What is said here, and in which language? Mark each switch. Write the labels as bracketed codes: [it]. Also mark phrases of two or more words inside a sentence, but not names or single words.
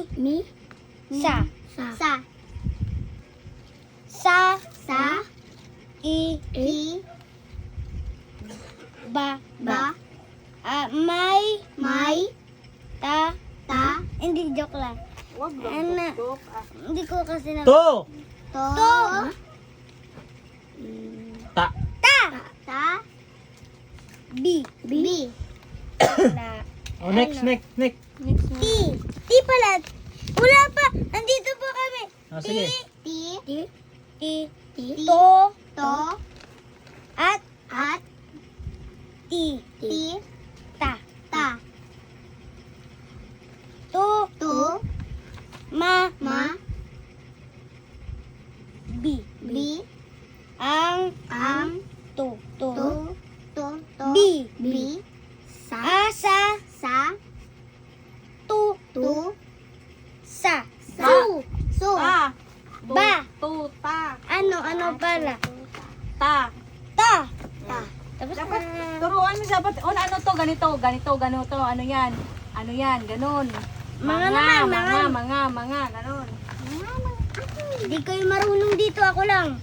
[tl] Sa. I. Ba. May. Ta. Hindi, joke lang. Wag Ano? lang. Joke. Hindi ko kasi na... To. Ta. Bi. La. Oh, next. Ti pala. Wala pa. Andito po kami. Oh, sige. Ti. To. At. Ti. Ta. To. Ma. Bi. Ang. To. Bi. Sa. Tu. Sa. Su. Ta. Ba. To. Ta. Ano pala? Ta. Tapos Dapat turuan mo dapat. Ano to? Ganito. Ano yan? Ganun. Mga, ganun. Hindi kayo marunong dito, ako lang.